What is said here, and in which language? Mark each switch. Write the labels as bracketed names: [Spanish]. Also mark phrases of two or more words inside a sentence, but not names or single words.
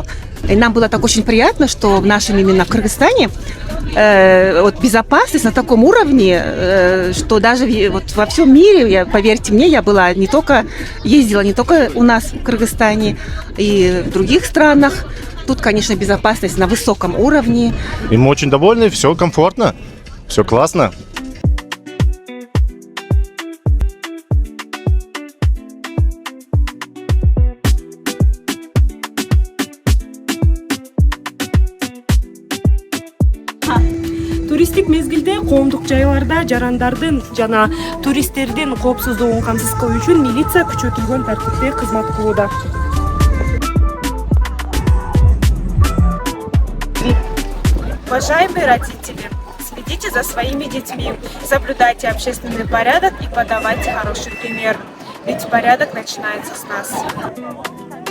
[Russian] И нам было так очень приятно, что в нашем именно в Кыргызстане вот безопасность на таком уровне, что даже вот во всем мире, поверьте мне, я была ездила не только у нас в Кыргызстане и в других странах. Тут, конечно, безопасность на высоком уровне. И мы очень довольны, все комфортно, все классно. [Kyrgyz] Туристтик мезгилде коомдук жайларда жарандардын жана туристтердин коопсуздугун камсыз кылуу үчүн милиция күчөтүлгөн тартипте кызмат кылууда. [Russian] Уважаемые родители, следите за своими детьми, соблюдайте общественный порядок и подавайте хороший пример. Ведь порядок начинается с нас.